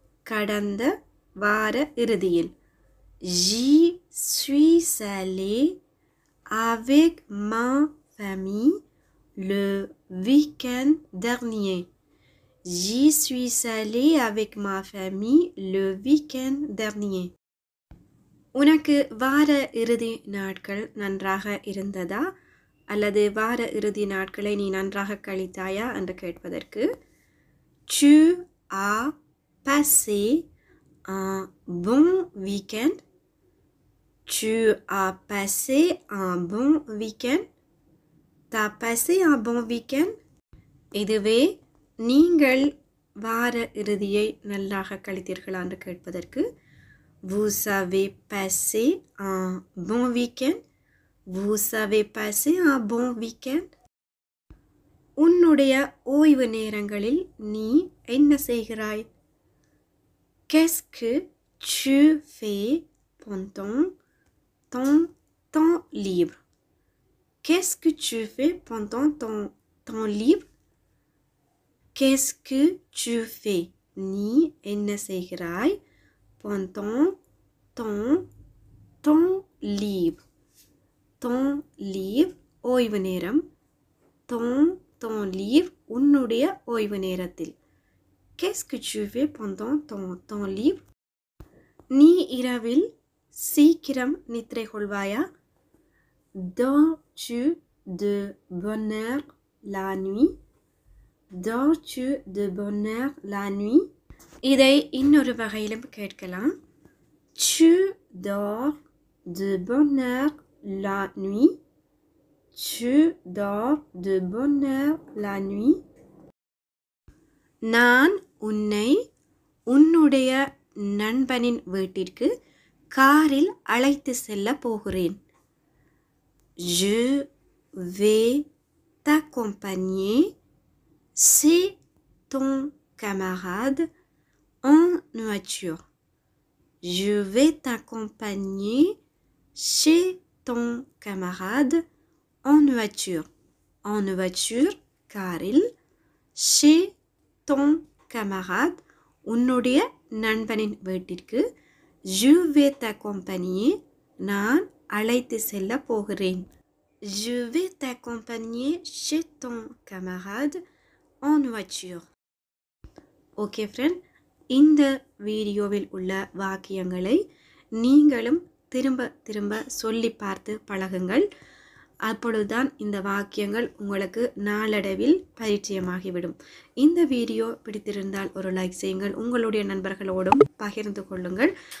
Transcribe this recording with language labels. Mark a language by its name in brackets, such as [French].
[Tamil] கடந்த வார இறுதியில். [French] J'y suis allé avec ma famille le week-end dernier. J'y suis allé avec ma famille le week-end dernier. [Tamil] உனக்கு வார இறுதி நாட்கள் நன்றாக இருந்ததா அல்லது வார இறுதி நாட்களை நீ நன்றாக கழித்தாயா என்று கேட்பதற்கு [French] Tu as passé un bon week-end? Tu as passé un bon week-end? T'as passé un bon week-end? [Tamil] இதுவே நீங்கள் வார இறுதியை நன்றாக கழித்தீர்களா என்று கேட்பதற்கு [French] Vous avez passé un bon week-end? Vous avez passé un bon week-end? [Tamil] உன்னுடைய ஓய்வு நேரங்களில் நீ என்ன செய்கிறாய்? [French] Qu'est-ce que tu fais pendant ton temps libre? Qu'est-ce que tu fais pendant ton temps libre? Qu'est-ce que tu fais? [Tamil] நீ என்ன செய்கிறாய்? [French] Pendant ton temps libre. Temps libre [Tamil] ஓய்வு நேரம். [French] Ton temps libre [Tamil] உன்னுடைய ஓய்வு நேரத்தில். [French] Qu'est-ce que tu fais pendant ton temps libre? [Tamil] நீ இரவில் சீக்கிரம் நித்திரை கொள்வாயா? [French] Dors-tu de bonne heure la nuit? Dors-tu de bonne heure la nuit? [Tamil] இதை இன்னொரு வகையிலும் கேட்கலாம். [French] Tu dors de bonne heure la nuit? Tu dors de bonne heure la nuit? [Tamil] நான் உன்னை உன்னுடைய நண்பனின் வீட்டிற்கு காரில் அழைத்து செல்ல போகிறேன். [French] Je vais t'accompagner chez ton camarade en voiture. Je vais t'accompagner chez ton camarade en voiture. En voiture, [Tamil] காரில். [French] Chez ton camarade, [Tamil] உன்னுடைய நண்பனின் வீட்டிற்கு. [French] Je vais t'accompagner, [Tamil] நான் அழைத்து செல்ல போகிறேன். [French] Je vais t'accompagner chez ton camarade en voiture. [Tamil] Okay friend, இந்த வீடியோவில் உள்ள வாக்கியங்களை நீங்களும் திரும்ப திரும்ப சொல்லி பார்த்து பழகுங்கள். அப்பொழுதுதான் இந்த வாக்கியங்கள் உங்களுக்கு நாளடைவில் பரிச்சயமாகிவிடும். இந்த வீடியோ பிடித்திருந்தால் ஒரு லைக் செய்யுங்கள். உங்களுடைய நண்பர்களோடும் பகிர்ந்து கொள்ளுங்கள்.